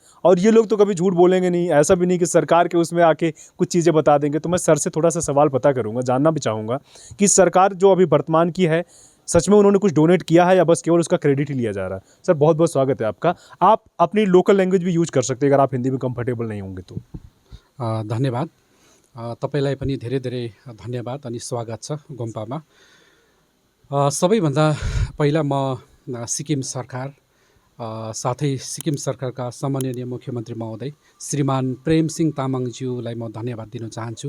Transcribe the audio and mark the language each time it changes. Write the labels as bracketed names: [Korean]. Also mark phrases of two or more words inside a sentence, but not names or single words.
[Hindi] और ये लोग तो कभी झूठ बोलेंगे नहीं, ऐसा भी नहीं कि सरकार के उसमें आके कुछ चीज़ें बता देंगे। तो मैं सर से थोड़ा सा सवाल पता करूँगा, जानना भी चाहूँगा कि सरकार जो अभी वर्तमान की है, सच में उन्होंने कुछ डोनेट किया है या बस केवल उसका क्रेडिट ही लिया जा रहा है? सर बहुत बहुत स्वागत है आपका। आप अपनी [English] local language [Hindi] भी यूज कर सकते हैं अगर आप हिंदी में कंफर्टेबल नहीं होंगे तो। [Nepali] धन्यवाद। तपाईलाई पनि धेरै धेरै धन्यवाद अनि स्वागत छ गोम्पामा। सबैभन्दा पहिला म सिक्किम सरकार साथै सिक्किम सरकारका सम्माननीय मुख्यमन्त्री महोदय श्रीमान प्रेमसिंह तामाङज्यूलाई म धन्यवाद दिन चाहन्छु।